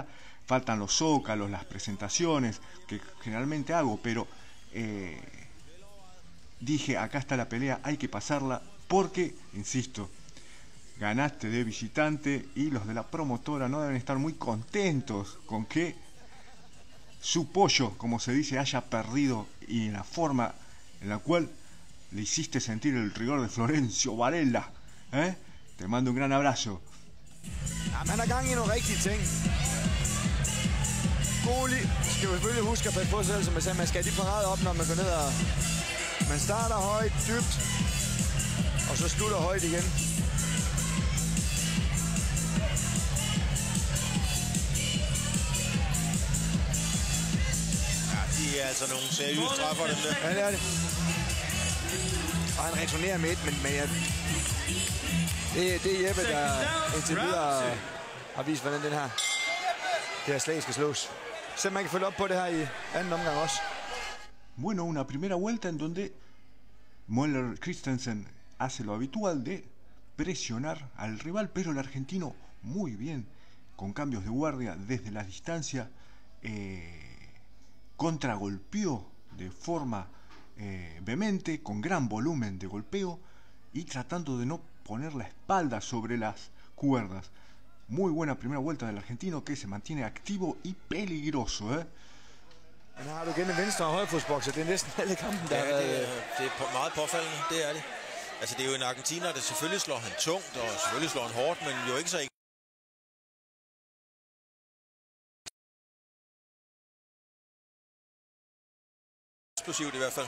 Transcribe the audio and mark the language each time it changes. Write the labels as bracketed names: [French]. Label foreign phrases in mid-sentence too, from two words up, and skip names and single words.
[Spanish] Faltan los zócalos, las presentaciones que generalmente hago, pero dije, acá está la pelea, hay que pasarla porque, insisto, ganaste de visitante y los de la promotora no deben estar muy contentos con que su pollo, como se dice, haya perdido y en la forma en la cual le hiciste sentir el rigor de Florencio Varela. Te mando un gran abrazo. [Danish] Han er gang i nogle rigtige ting. Goli skal selvfølgelig huske at passe på sig, som jeg sagde, man skal lige parade op, når man går ned og... Man starter højt, dybt, og så slutter højt igen. Ja, de er altså nogle seriøse træffer, dem der. Ja, det er det. Og han returnerer med et, men det er Jeppe, der indtil videre har vist, hvordan det her slag skal slås. Så man kan følge op på det her i anden omgang også. [Spanish] Bueno, una primera vuelta en donde Moller Christensen hace lo habitual de presionar al rival, pero el argentino muy bien, con cambios de guardia desde la distancia, contragolpeó de forma vehemente, con gran volumen de golpeo y tratando de no poner la espalda sobre las cuerdas. Muy buena primera vuelta del argentino que se mantiene activo y peligroso. [Danish] Men har du igen en venstre- og højrefodsbokser. Det er næsten alle kampen, der ja, det er meget påfaldende, det er det. Altså, det er jo en argentiner, der selvfølgelig slår han tungt, og selvfølgelig slår han hårdt, men jo ikke så eksplosivt i hvert fald.